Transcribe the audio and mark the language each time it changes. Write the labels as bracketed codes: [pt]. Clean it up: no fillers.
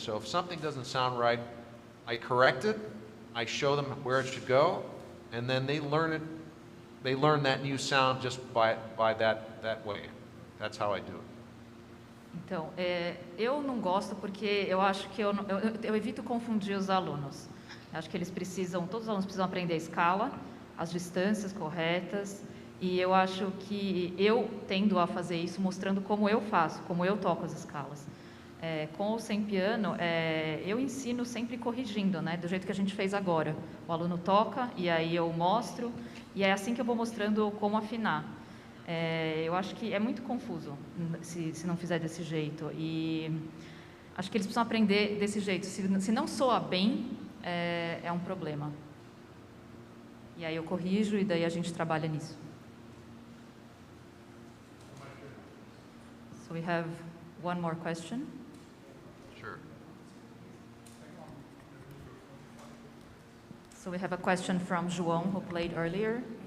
[en] So if something doesn't sound right, I correct it, I show them where it should go, and then they learn that new sound just by that way. That's how I do it. [pt] Então, eu não gosto porque eu acho que eu evito confundir os alunos. Eu acho que todos os alunos precisam aprender a escala, as distâncias corretas, e eu acho que eu tendo a fazer isso mostrando como eu faço, como eu toco as escalas. Com ou sem piano, eu ensino sempre corrigindo, né, do jeito que a gente fez agora. O aluno toca e aí eu mostro, e é assim que eu vou mostrando como afinar. Eu acho que é muito confuso se não fizer desse jeito, e acho que eles precisam aprender desse jeito. Se não soa bem, é um problema. E aí eu corrijo e daí a gente trabalha nisso. [en] So we have one more question. Sure. So we have a question from João, who played earlier.